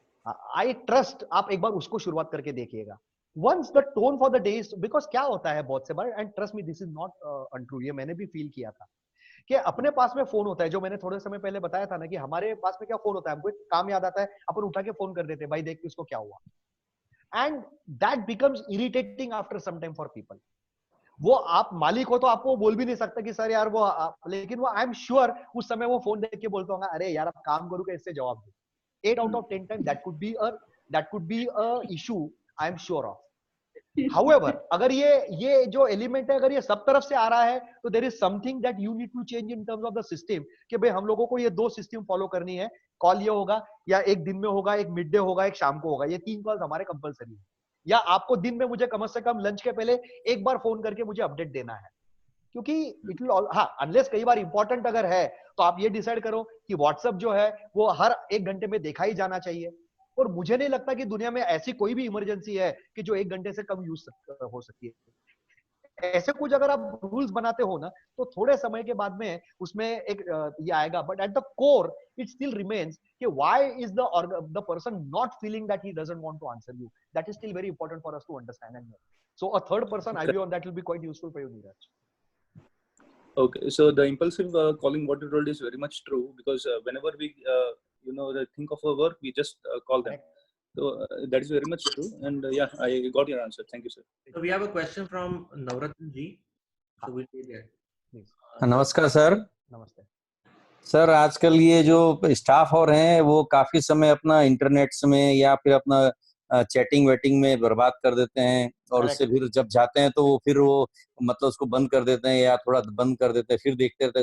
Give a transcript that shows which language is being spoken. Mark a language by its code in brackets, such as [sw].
[hi] I trust आप एक बार उसको शुरुआत करके देखिएगा. [en] once the tone for the day, because [hi] क्या होता है बहुत से बार, [en] and trust me this is not untrue, [hi] ये मैंने भी फील किया था कि अपने पास में फोन होता है, जो मैंने थोड़े समय पहले बताया था ना कि हमारे पास में क्या फोन होता है, हमको एक काम याद आता है, अपन उठा के फोन कर देते हैं, भाई देख इसको क्या हुआ. [en] And that becomes irritating after some time for people. [hi] वो आप मालिक हो तो आपको बोल भी नहीं सकता कि सर यार वो, लेकिन वो [en] I am sure [hi] उस समय वो फोन देख के बोलता होगा, अरे यार अब काम करूँ इससे जवाब दो. [en] 8 out of 10 time that could be a issue, I am sure of. [hi] However, अगर ये जो एलिमेंट है अगर ये सब तरफ से आ रहा है तो [en] there is something that you need to change in terms of the system, [hi] कि भाई हम लोगों को ये 2 सिस्टम फॉलो करनी है. कॉल ये होगा या एक दिन में होगा, एक मिड डे होगा, एक शाम को होगा, ये 3 कॉल्स हमारे कंपलसरी है. या आपको दिन में मुझे कम से कम लंच के पहले एक बार फोन करके मुझे अपडेट देना है, क्योंकि [en] it will, [hi] हाँ अनलेस कई बार इंपॉर्टेंट अगर है तो आप ये डिसाइड करो कि व्हाट्सएप जो है वो हर 1 घंटे में देखा ही जाना चाहिए. और मुझे नहीं लगता कि दुनिया में ऐसी कोई भी इमरजेंसी है कि जो 1 घंटे से कम यूज हो सकती है. ऐसे कुछ अगर आप रूल्स बनाते हो ना तो थोड़े समय के बाद में उसमें एक ये आएगा. [en] But at the core it still remains कि why is the person not feeling that he doesn't want to answer you. That is still very important for us to understand and know. So a third person I be on that will be quite useful for you, Neeraj. Okay, so the impulsive calling, what you told, is very much true, because whenever we think of our work, we just call them. So that is very much true, and yeah, I got your answer. Thank you, sir. So we have a question from Navratan ji. So we'll take that. Please. [hi] नमस्कार sir. नमस्ते sir, आजकल ये जो staff और हैं वो काफी समय अपना इंटरनेट्स में या फिर अपना चैटिंग वेटिंग में बर्बाद कर देते हैं, और उससे फिर जब जाते हैं तो फिर वो मतलब उसको बंद कर देते हैं या थोड़ा बंद कर देते हैं, फिर देखते रहते हैं.